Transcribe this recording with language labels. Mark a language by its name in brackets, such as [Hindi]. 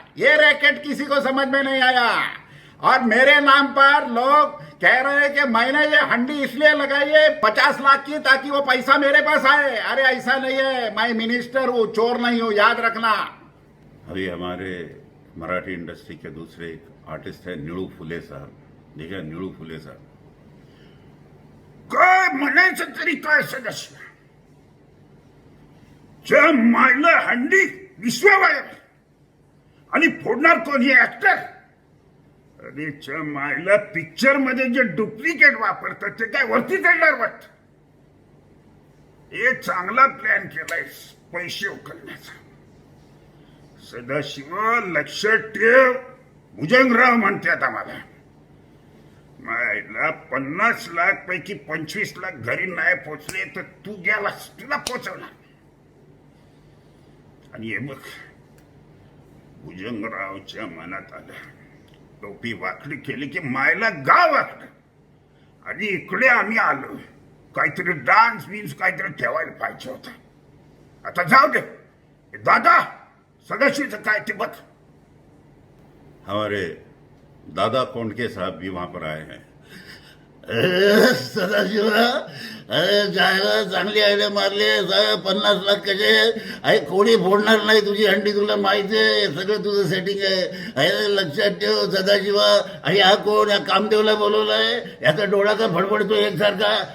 [Hindi] ये रैकेट किसी को समझ में नहीं आया। और मेरे नाम पर लोग कह रहे हैं कि मैंने ये हंडी इसलिए लगाई है 50 लाख की, ताकि वो पैसा मेरे पास आए। अरे ऐसा नहीं है, मैं मिनिस्टर हूं, चोर नहीं हूं, याद रखना। अभी हमारे मराठी इंडस्ट्री के दूसरे एक आर्टिस्ट है निळू फुले साहब। देखिए निळू फुले साहब, [Marathi] काय म्हणायचं तरी काय सदस्य? च्या मायला हंडी विश्वाबाहेर आणि फोडणार कोण हे ऍक्टर. अरे च्या मायला पिक्चर मध्ये जे डुप्लिकेट वापरतात ते काय वरती चढणार वाटत. हे चांगला प्लॅन केलाय पैसे उकलण्याचा. सदाशिव लक्षात ठेव, भुजंगराव म्हणतात आम्हाला. मायला 50 लाख पैकी 25 लाख घरी नाही पोचले तर तू गेलास, तुला पोचवणार. आणि हे बघ, भुजंगरावच्या मनात आलं, टोपी वाकडी केली की मायला गाव वाकड. आणि इकडे आम्ही आलो, काहीतरी डान्स बिन्स काहीतरी ठेवायला पाहिजे होता. आता जाऊ दे दादा, सदाशिवचं काय ते बघ. [Hindi] हमारे दादा कोंडके साहब भी वहां पर आए हैं. [Marathi] सदाशिवा, अरे जायला चांगली आयडिया मारली. 50 लाख कसे अरे कोणी फोडणार नाही तुझी हंडी, तुला माहिती आहे सगळं तुझं सेटिंग आहे. अरे लक्षात ठेव सदाशिवा. आणि हा कोण, या कामदेवला बोलवलाय, याचा डोळा का फडफडतो एकसारखा.